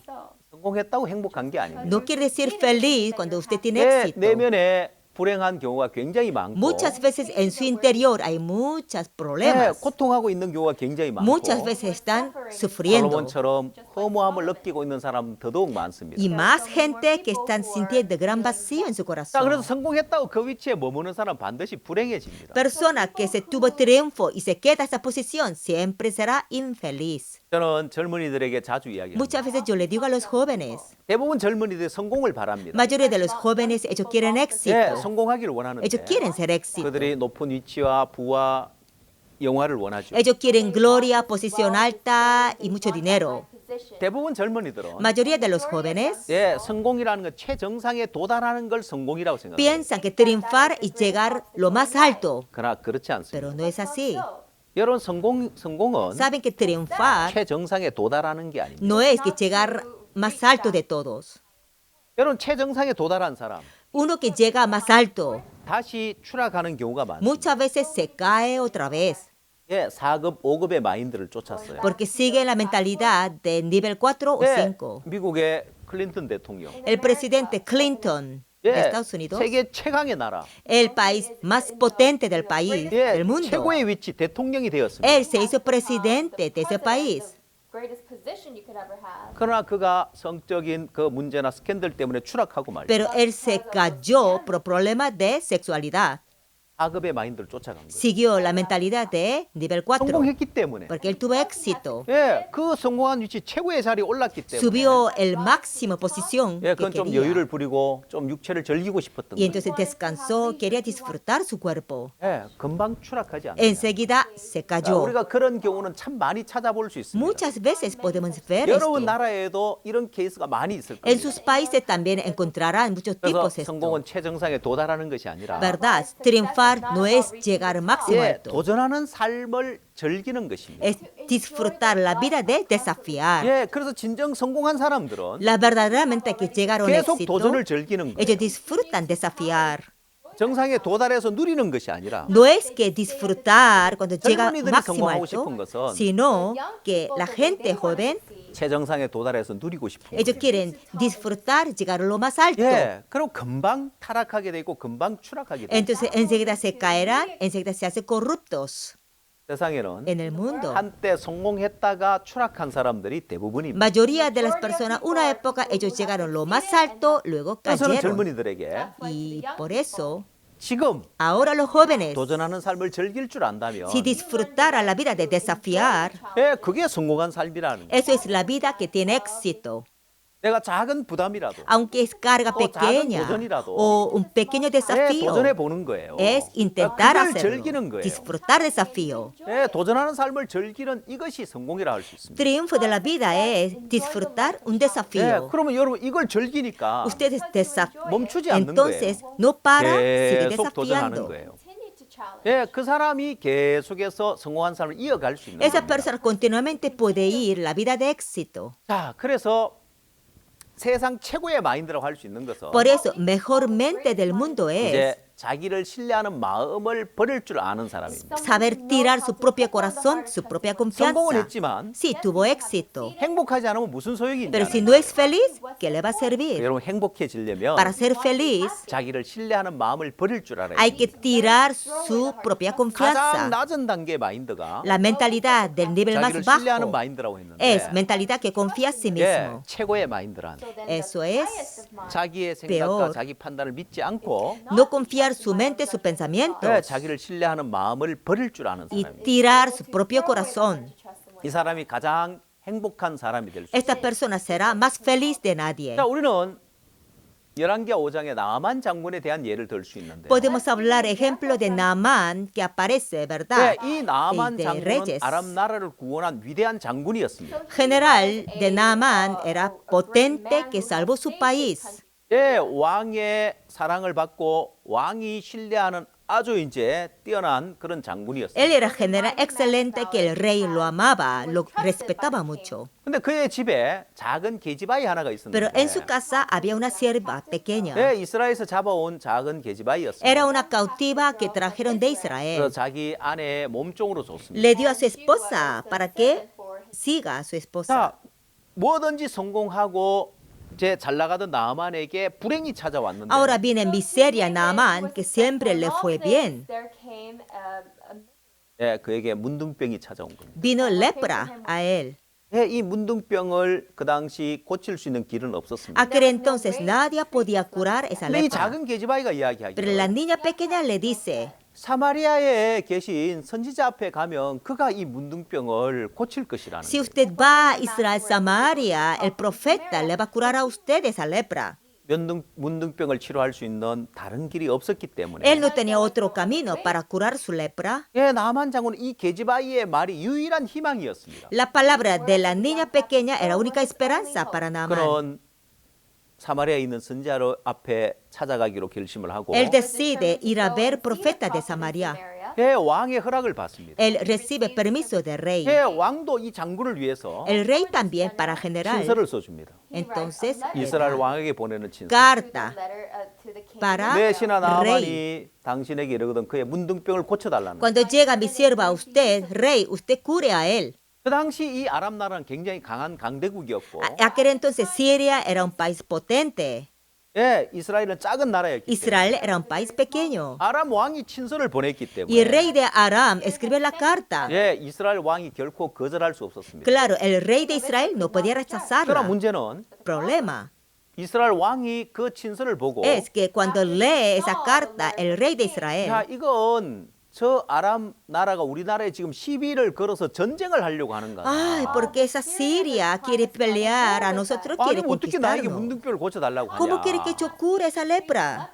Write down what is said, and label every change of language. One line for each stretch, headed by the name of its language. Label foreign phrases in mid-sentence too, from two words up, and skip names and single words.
Korean: 성공했다고 행복한 게 아닙니다.
Spanish: No quiere decir feliz cuando usted tiene
Korean: 내
Spanish: éxito.
Korean: 내면에 불행한 경우가 굉장히 많고
Spanish: Muchas veces en su interior hay muchos
Korean: 네,
Spanish: problemas.
Korean: 고통하고 있는 경우가 굉장히 많고
Spanish: Muchas veces están sufriendo.
Korean: 솔로몬처럼 허무함을 느끼고 있는 사람 더더욱 많습니다.
Spanish: Y más gente que están sintiendo gran vacío en su
Korean: 자, 그래서
Spanish: corazón.
Korean: 성공했다고 그 위치에 머무는 사람 반드시 불행해집니다.
Spanish: Persona que se tuvo triunfo y se queda en esa posición siempre será infeliz.
Korean: 저는 젊은이들에게 자주 이야기합니다.
Spanish: Muchas veces yo le digo a los jóvenes,
Korean: 대부분 젊은이들이 성공을 바랍니다.
Spanish: mayoría de los jóvenes, ellos quieren
Korean: 네,
Spanish: éxito.
Korean: 성공하기를 원하는데
Spanish: Ellos quieren ser éxito.
Korean: 그들이 높은 위치와 부와 영화를 원하죠.
Spanish: Ellos quieren gloria, posición alta y mucho dinero.
Korean: 대부분 젊은이들은
Spanish: Mayoría de los jóvenes
Korean: 예, 성공이라는 건 최정상에 도달하는 걸 성공이라고 생각합니다.
Spanish: piensan que triunfar y llegar lo más alto,
Korean: 그러나 그렇지 않습니다.
Spanish: pero no es así.
Korean: 여러분 성공은
Spanish: Saben que triunfar
Korean: 최정상에 도달하는 게 아닙니다.
Spanish: no es que llegar más alto de todos.
Korean: 여러분 최정상에 도달한 사람
Spanish: Uno que llega más alto
Korean: 다시 추락하는 경우가 많습니다.
Spanish: muchas veces se cae otra vez
Korean: 예, 4급, 5급의 마인드를 쫓았어요.
Spanish: porque sigue la mentalidad de nivel 4 o
Korean: 예,
Spanish: 5.
Korean: 미국의 클린턴 대통령.
Spanish: El presidente Clinton de
Korean: 예,
Spanish: Estados Unidos,
Korean: 세계 최강의 나라.
Spanish: el país más potente del país,
Korean: 예,
Spanish: del mundo,
Korean: 최고의 위치 대통령이 되었습니다.
Spanish: él se hizo presidente de ese país.
Korean: 그러나 그가 성적인 그 문제나 스캔들 때문에 추락하고 말이죠.
Spanish: Pero él se cayó por problemas de sexualidad.
Korean: 4급의 마인드를 쫓아간 거예요.
Spanish: Siguió la mentalidad de nivel 4
Korean: 성공했기 때문에.
Spanish: porque él tuvo éxito.
Korean: 예, 그 성공한 위치 최고의 자리에 올랐기 때문에.
Spanish: Subió el máximo posición
Korean: 예,
Spanish: que
Korean: 그건 좀
Spanish: quería.
Korean: 여유를 부리고 좀 육체를 즐기고 싶었던
Spanish: Y
Korean: 거예요.
Spanish: entonces descansó, quería disfrutar su cuerpo.
Korean: 예, 금방 추락하지 않아요.
Spanish: Enseguida se cayó.
Korean: 우리가 그런 경우는 참 많이 찾아볼 수 있습니다.
Spanish: Muchas veces podemos ver
Korean: 여러분
Spanish: esto.
Korean: 나라에도 이런 케이스가 많이 있을
Spanish: En
Korean: 겁니다.
Spanish: sus países también encontrarán muchos
Korean: 그래서
Spanish: tipos esto.
Korean: 성공은 최정상에 도달하는 것이 아니라
Spanish: ¿Verdad? Triunfar no es llegar máximo
Korean: 예,
Spanish: alto.
Korean: 도전하는 삶을 즐기는 것입니다.
Spanish: Es disfrutar la vida de desafiar.
Korean: 예, 그래서 진정 성공한 사람들은
Spanish: La verdaderamente que llegaron a
Korean: 계속
Spanish: éxito,
Korean: 도전을 즐기는 거예요.
Spanish: ellos disfrutan desafiar.
Korean: 정상에 도달해서 누리는 것이 아니라
Spanish: No es que disfrutar cuando llega
Korean: 젊은이들이
Spanish: máximo
Korean: 성공하고
Spanish: alto,
Korean: 싶은 것은
Spanish: sino que la gente joven,
Korean: 최정상에 도달해서 누리고 싶은 거예요.
Spanish: ellos quieren disfrutar, llegar a lo más alto.
Korean: 예, 그럼 금방 타락하게 되고 금방 추락하게 되고
Spanish: Entonces enseguida se caerán, enseguida se hacen corruptos
Korean: 세상에는
Spanish: en el mundo.
Korean: 한때 성공했다가 추락한 사람들이 대부분입니다.
Spanish: Mayoría de las personas, una época ellos llegaron lo más alto, luego
Korean: 그래서
Spanish: cayeron.
Korean: 젊은이들에게
Spanish: Y por eso,
Korean: 지금
Spanish: ahora los jóvenes,
Korean: 도전하는 삶을 즐길 줄 안다면
Spanish: si disfrutara la vida de desafiar,
Korean: 예, 그게 성공한 삶이라는 거예요.
Spanish: eso es la vida que tiene éxito.
Korean: 내가 작은 부담이라도
Spanish: Aunque es carga
Korean: 또 작은
Spanish: pequeña
Korean: 도전이라도
Spanish: o un pequeño
Korean: 예,
Spanish: desafío,
Korean: 도전해 보는 거예요.
Spanish: es intentar
Korean: 그걸
Spanish: hacerlo,
Korean: 즐기는 거예요.
Spanish: disfrutar desafío.
Korean: 예, 도전하는 삶을 즐기는 이것이 성공이라 할 수 있습니다.
Spanish: Triunfo de la vida es disfrutar un
Korean: 예,
Spanish: desafío.
Korean: 그러면 여러분 이걸 즐기니까
Spanish: Ustedes
Korean: 멈추지 않는
Spanish: entonces no para, sigue
Korean: 계속 도전하는
Spanish: desafiando.
Korean: 거예요. 예, 그 사람이 계속해서 성공한 삶을 이어갈 수 있는
Spanish: Esa
Korean: 겁니다.
Spanish: persona continuamente puede ir la vida de éxito.
Korean: 자, 그래서 세상 최고의 마인드라고 할 수 있는 것은
Spanish: Por eso, mejor mente del mundo es
Korean: 이제 자기를 신뢰하는 마음을 버릴 줄 아는 사람입니다.
Spanish: saber tirar su propio corazón, su propia
Korean: 성공은
Spanish: confianza.
Korean: 했지만
Spanish: Sí, tuvo éxito.
Korean: 행복하지 않으면 무슨 소용이
Spanish: Pero si
Korean: 있냐?
Spanish: no es feliz, ¿qué le va a servir?
Korean: 여러분 행복해지려면
Spanish: Para ser feliz,
Korean: 자기를 신뢰하는 마음을 버릴 줄 알아야
Spanish: hay
Korean: 돼요.
Spanish: que tirar su propia
Korean: 가장
Spanish: confianza.
Korean: 낮은 단계의 마인드가
Spanish: La mentalidad del nivel más
Korean: 자기를 신뢰하는
Spanish: bajo
Korean: 마인드라고 했는데
Spanish: es mentalidad que confía a sí
Korean: 예,
Spanish: mismo.
Korean: 최고의 마인드란
Spanish: Eso es
Korean: 자기의 생각과
Spanish: peor.
Korean: 자기 판단을 믿지 않고
Spanish: no confiar su mente, sus
Korean: 예,
Spanish: pensamientos
Korean: 자기를 신뢰하는 마음을 버릴 줄 아는
Spanish: y
Korean: 사람입니다.
Spanish: tirar su propio corazón.
Korean: 이 사람이 가장 행복한 사람이 될 수 있어요.
Spanish: Esta persona será más feliz de nadie.
Korean: 자, 우리는 열왕기하 5장에 나아만 장군에 대한 예를 들 수 있는데.
Spanish: Podemos hablar ejemplo de Naamán que aparece, ¿verdad?
Korean: 이 나아만
Spanish: De
Korean: 장군은
Spanish: Reyes.
Korean: 아람 나라를 구원한 위대한 장군이었습니다.
Spanish: General de Naamán era potente que salvó su país.
Korean: 예, 왕의 사랑을 받고 왕이 신뢰하는 아주 이제 뛰어난 그런 장군이었습니다.
Spanish: Él era general excelente que el rey lo amaba, lo respetaba mucho.
Korean: 근데 그의 집에 작은 계집아이 하나가
Spanish: Pero en su
Korean: 있었는데
Spanish: casa había una sierva pequeña.
Korean: 예, 이스라엘에서 잡아온 작은 계집아이였습니다.
Spanish: Era una cautiva que trajeron de
Korean: 그래서
Spanish: Israel.
Korean: 자기 아내의 몸종으로 줬습니다.
Spanish: Le dio a su esposa para que siga a su esposa.
Korean: 자, 뭐든지 성공하고 이제 잘 나가던 나아만에게 불행이 찾아왔는데
Spanish: Ahora viene miseria Naamán, que siempre le fue bien.
Korean: 예, 그에게 문둥병이 찾아온 겁니다.
Spanish: Vino lepra a él.
Korean: 예, 이 문둥병을 그 당시 고칠 수 있는 길은 없었습니다.
Spanish: Aquel entonces nadie podía curar esa
Korean: 근데 이
Spanish: lepra.
Korean: 작은 계집아이가
Spanish: Pero la
Korean: 이야기하기를
Spanish: niña pequeña le dice,
Korean: 사마리아에 계신 선지자 앞에 가면 그가 이 문둥병을 고칠 것이라는
Spanish: si
Korean: 거예요.
Spanish: usted va a Israel, Samaria, el profeta le va a curar a usted esa lepra.
Korean: 문둥병을 치료할 수 있는 다른 길이 없었기 때문에
Spanish: Él no tenía otro camino para curar su lepra.
Korean: 예, 나만 장군은 이 계집아이의 말이 유일한 희망이었습니다.
Spanish: La palabra de la niña pequeña era única esperanza para Naamán.
Korean: 그런 사마리아에 있는 선지자 앞에 찾아가기로 결심을 하고
Spanish: Él decide ir a ver profeta de Samaria.
Korean: 예, 왕의 허락을 받습니다.
Spanish: Él recibe permiso del rey.
Korean: 예, 왕도 이 장군을 위해서
Spanish: El rey también para general.
Korean: 친서를 써줍니다.
Spanish: Entonces, le
Korean: 이스라엘
Spanish: da
Korean: 왕에게 보내는 친서.
Spanish: carta para
Korean: 내 신하
Spanish: rey.
Korean: 나아만이 당신에게 이르거든 그의 문둥병을 고쳐달라는 거예요.
Spanish: Cuando llega mi sierva a usted, rey, usted cure a él.
Korean: 그 당시 이 아람 나라는 굉장히 강한 강대국이었고
Spanish: Aquel entonces Siria era un país potente.
Korean: 예, 이스라엘은 작은 나라였기 때문에
Spanish: Israel era un país pequeño.
Korean: 아람 왕이 친서를 보냈기 때문에
Spanish: Y el rey de Aram escribe la carta.
Korean: 예, 이스라엘 왕이 결코 거절할 수 없었습니다.
Spanish: Claro, el rey de Israel no podía
Korean: 그러나
Spanish: rechazarla.
Korean: 문제는
Spanish: Problema
Korean: 이스라엘 왕이 그 친서를 보고
Spanish: es que cuando lee esa carta, el rey de Israel,
Korean: 야, 이건 저 아람 나라가 우리나라에 지금 시비를 걸어서 전쟁을 하려고 하는 거야.
Spanish: ay, porque esa Siria quiere pelear, a nosotros
Korean: 아니
Spanish: quiere
Korean: 어떻게 나에게
Spanish: conquistarnos.
Korean: 문둥병을 고쳐달라고 하냐.
Spanish: ¿Cómo quiere que yo cure esa lepra?